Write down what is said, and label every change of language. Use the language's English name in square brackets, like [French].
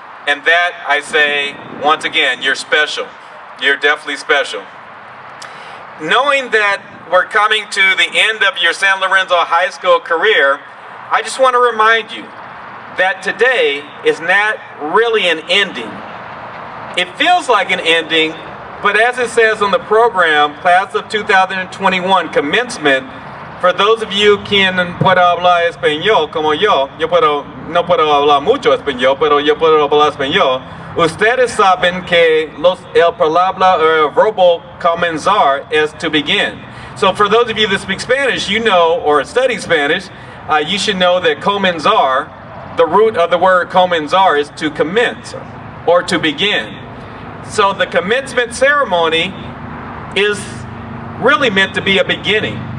[English] And that, I say, once again, you're special. You're definitely special. Knowing that we're coming to the end of your San Lorenzo High School career, I just want to remind you that today is not really an ending. It feels like an ending, but as it says on the program, class of 2021 commencement, for those of you [Spanish] quien pueda hablar español como yo no puedo hablar mucho español, pero yo puedo hablar español. Ustedes saben que el palabra verbo comenzar es [English] to begin. So for those of you that speak Spanish, you know, or study Spanish, you should know that comenzar, the root of the word comenzar is to commence or to begin. So the commencement ceremony is really meant to be a beginning.